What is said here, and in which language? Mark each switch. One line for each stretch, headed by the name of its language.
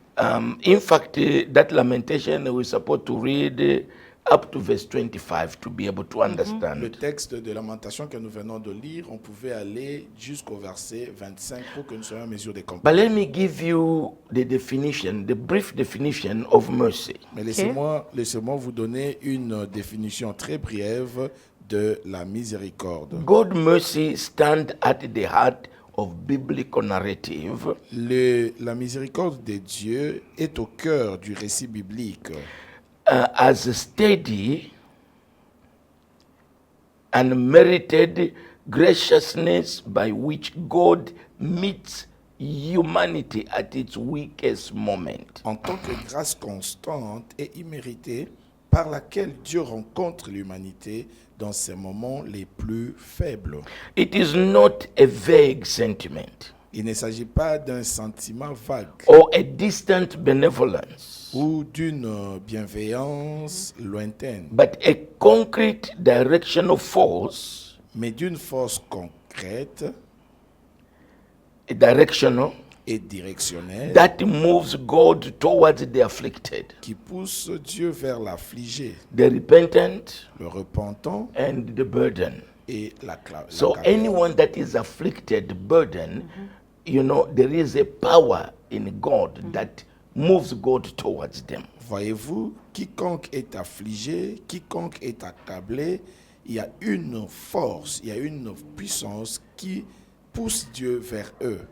English: In fact, that lamentation we're supposed to read up to verse 25 to be able to understand.
French: le texte de Lamentation que nous venons de lire, on pouvait aller jusqu'au verset 25 pour que nous soyons en mesure de
English: But
French: comprendre.
English: let me give you the definition, the brief definition of mercy.
French: Mais laissez-moi vous donner une définition très brève de la miséricorde.
English: God's mercy stand at the heart of biblical narrative
French: La miséricorde de Dieu est au cœur du récit biblique
English: as a steady and merited graciousness by which God meets humanity at its weakest moment.
French: en tant que grâce constante et imméritée par laquelle Dieu rencontre l'humanité dans ses moments les plus faibles.
English: It is not a vague sentiment
French: Il ne s'agit pas d'un sentiment vague
English: or a distant benevolence,
French: ou d'une bienveillance lointaine,
English: but a concrete directional force,
French: mais d'une force concrète
English: directional,
French: et directionnelle
English: that moves God towards the afflicted,
French: qui pousse Dieu vers l'affligé,
English: the repentant,
French: le repentant
English: and the burden.
French: et la
English: So
French: caverne.
English: anyone that is afflicted, burden, there is a power in God that moves God towards them.
French: Voyez-vous, quiconque est affligé, quiconque est accablé, il y a une force, il y a une puissance qui pousse Dieu vers eux.